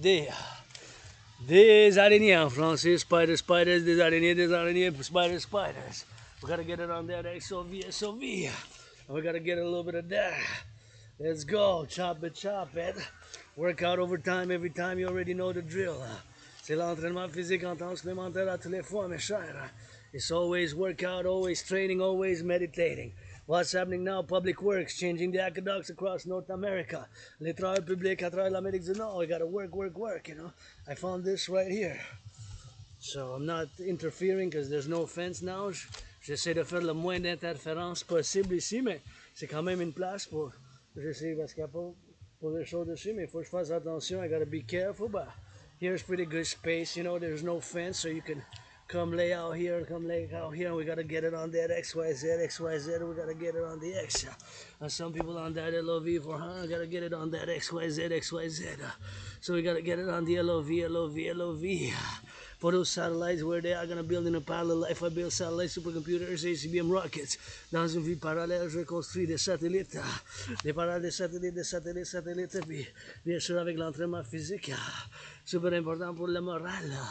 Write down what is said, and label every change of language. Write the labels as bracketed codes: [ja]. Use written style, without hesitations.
[fr] Des araignées en français. [en] Spiders, spiders, [fr] des araignées, [en] spiders. We gotta get it on that SOV. We gotta get a little bit of that. Let's go. Chop it. Work out overtime every time. You already know the drill. [fr] C'est l'entraînement physique en temps supplémentaire à tous les fois, mes chers. [en] It's always workout, always training, always meditating. What's happening now? Public works, changing the aqueducts across North America. [fr] Les travailleurs publics à travers l'Amérique du Nord. [en] We gotta work, you know. I found this right here. So I'm not interfering because there's no fence now. [fr] J'essaie de faire le moins d'interférences possible ici, mais c'est quand même une place pour... J'essaie parce qu'il n'y a pas pour les choses dessus, mais il faut que je fasse attention. [en] I gotta be careful, but here's pretty good space, you know. There's no fence, so you can come lay out here, and we gotta get it on that XYZ, we gotta get it on the X. And some people on that LOV for gotta get it on that XYZ. So we gotta get it on the LOV. For those satellites where they are gonna build in a parallel life, I build satellite supercomputers, ACBM rockets. [fr] Dans une vie parallèle, je construis des satellites. Des parallèles des satellites, puis bien sûr avec l'entraînement physique. Super important pour le moral.